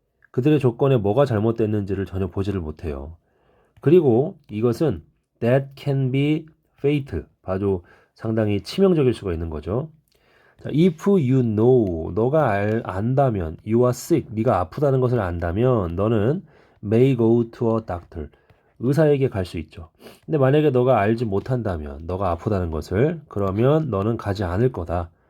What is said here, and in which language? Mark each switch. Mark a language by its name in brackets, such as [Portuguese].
[Korean] 그들의 조건에 뭐가 잘못됐는지를 전혀 보지를 못해요. 그리고 이것은 [English] that can be fatal. [Korean] 봐도 상당히 치명적일 수가 있는 거죠. 자, [English] if you know, [Korean] 너가 안다면, [English] you are sick, [Korean] 네가 아프다는 것을 안다면, 너는 [English] may go to a doctor, [Korean] 의사에게 갈 수 있죠. 근데 만약에 너가 알지 못한다면, 너가 아프다는 것을, 그러면 너는 가지 않을 거다.